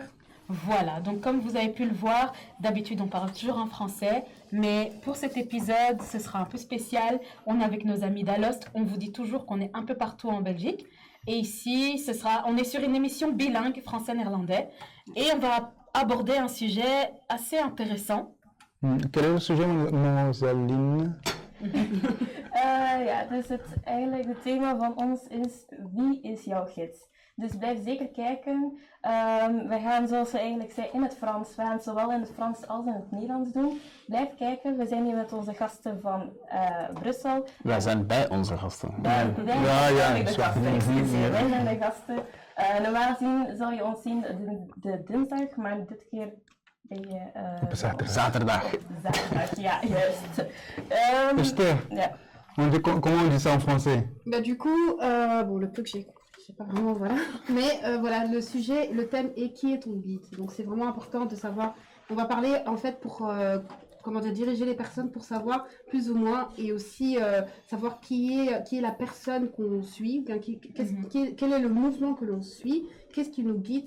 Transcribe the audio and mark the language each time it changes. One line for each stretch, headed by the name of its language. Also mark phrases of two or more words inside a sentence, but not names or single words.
French: Voilà, donc comme vous avez pu le voir, d'habitude on parle toujours en français, mais pour cet épisode, ce sera un peu spécial. On est avec nos amis d'Alost, on vous dit toujours qu'on est un peu partout en Belgique. Et ici, on est sur une émission bilingue français-néerlandais et on va aborder un sujet assez intéressant. Quel est le sujet, Mosaline?
Dutch: Ja, dus eigenlijk het thema van ons is: wie is jouw gids? Dus blijf zeker kijken. We gaan, zoals we eigenlijk zei, in het Frans. We gaan het zowel in het Frans als in het Nederlands doen. Blijf kijken. We zijn hier met onze gasten van Brussel. Wij zijn bij onze gasten. Wij zijn de gasten, excuseer. Wij zijn de gasten. Normaal gezien zal je ons zien de dinsdag, maar dit keer ben je... Zaterdag. Zaterdag, ja, juist. Esther, Ja.
French: comment on dit ça en français? Bah du coup, bon le peu que je sais pas vraiment, voilà. Mais voilà, le thème est qui est ton guide. Donc c'est vraiment important de savoir, on va parler en fait pour, comment dire, diriger les personnes pour savoir plus ou moins et aussi savoir qui est la personne qu'on suit, quel est le mouvement que l'on suit, qu'est-ce qui nous guide.